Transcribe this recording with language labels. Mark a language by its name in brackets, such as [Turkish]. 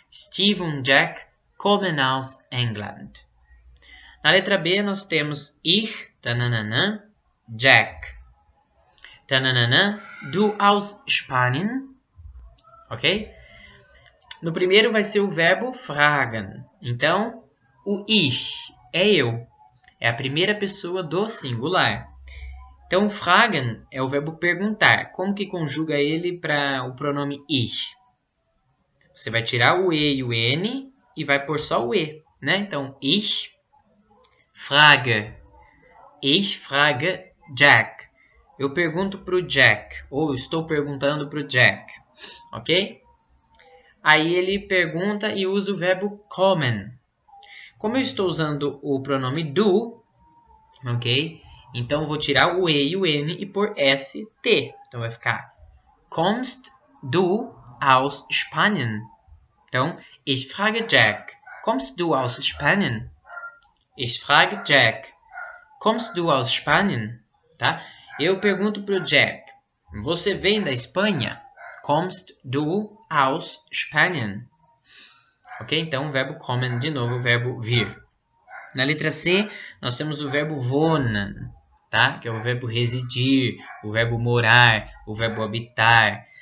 [German] Steve und Jack kommen aus England. [Portuguese] Na letra B, nós temos ich, tananana, Jack. [German] Tananana, du aus Spanien, ok? [Portuguese] No primeiro vai ser o verbo fragen. Então, o ich é eu. É a primeira pessoa do singular. Então, fragen é o verbo perguntar. Como que conjuga ele para o pronome ich? Você vai tirar o e e o n e vai pôr só o e, né? [German] Então, ich frage. Ich frage Jack. [Portuguese] Eu pergunto para o Jack. Ou estou perguntando para o Jack. Ok? Aí ele pergunta e usa o verbo kommen. Como eu estou usando o pronome du, ok? Então eu vou tirar o e e o n e pôr st. Então vai ficar [German] kommst du aus Spanien? Então, ich frage Jack, kommst du aus Spanien? Ich frage Jack, kommst du aus Spanien? [Portuguese] Tá? Eu pergunto para o Jack, você vem da Espanha? [German] Kommst du aus Spanien? Ok? [Portuguese] Então, o verbo kommen, de novo, o verbo vir. Na letra C, nós temos o verbo wohnen, tá? Que é o verbo residir, o verbo morar, o verbo habitar.